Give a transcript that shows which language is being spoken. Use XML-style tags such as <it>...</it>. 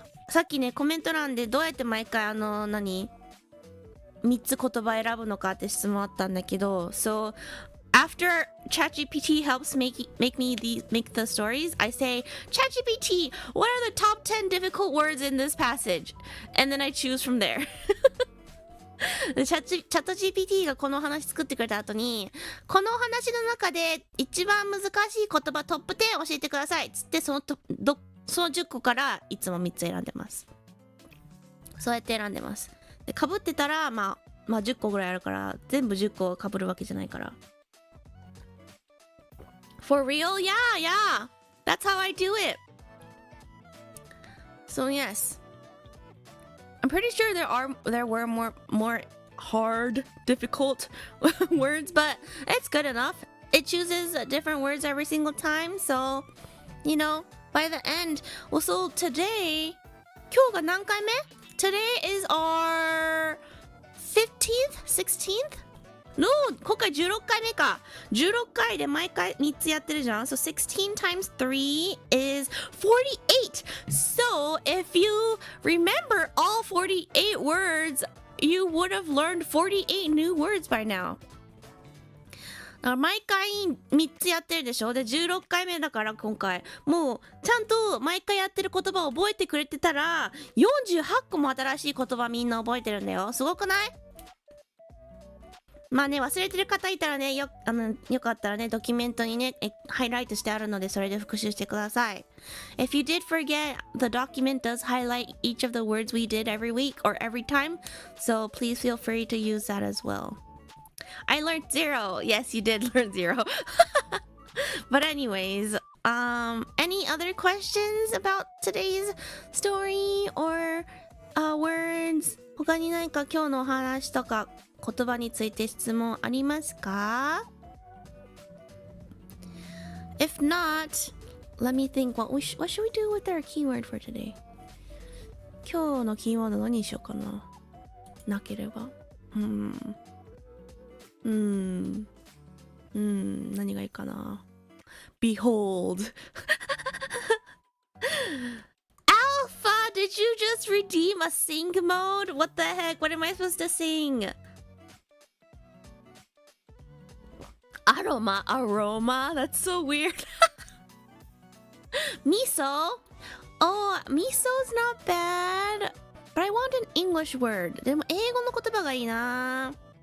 <ja>さっきね、コメント欄でどうやって毎回3つ言葉選ぶのかって質問あったんだけど、</ja> <en>So after ChatGPT helps make the stories, I say, ChatGPT, what are the top 10 difficult words in this passage? And then I choose from there.</en> <ja>チャット GPT がこの話作ってくれた後に、この話の中で一番難しい言葉トップ10教えてくださいつってその10個からいつも3つ選んでます。そうやって選んでます。で、被ってたらまあ10個ぐらいあるから全部10個被るわけじゃないから。</ja> <en>For real? Yeah. That's how I do it. So yes. I'm pretty sure there were more hard, difficult words, but it's good enough. It chooses different words every single time, so you know, by the end. Well, so today,</en> <ja>今日が何回目?</ja> <en>Today is our 15th, 16th?</en> <ja>No, 今回16回目か。 16回で毎回3つやってるじゃん。</ja> <en>So 16 times 3 is 48. So if you remember all 48 words, you would have learned 48 new words by now.</en> <ja>毎回3つやってるでしょ。で16回目だから今回もうちゃんと毎回やってる言葉を覚えてくれてたら48個も新しい言葉みんな覚えてるんだよ。すごくない？まあね、忘れてる方いたらね、よかったらね、ドキュメントにね、ハイライトしてあるので、それで復習してください。</ja> <en>If you did forget, the document does highlight each of the words we did every week or every time, so please feel free to use that as well. I learned 0. Yes, you did learn 0. But anyways, any other questions about today's story or words?</en> <ja>他に何か今日のお話とか言葉について質問ありますか？</ja> <en>If not, let me think. What should we do with our keyword for today?</en> <ja>今日のキーワード何にしようかな。なければ。何がいいかな。Behold.</ja> <en>Alpha, did you just redeem a sing mode? What the heck? What am I supposed to sing? Aroma? That's so weird. Miso? Oh, miso's not bad. But I want an English word.</en> <ja>でも英語の言葉がいいな。</ja>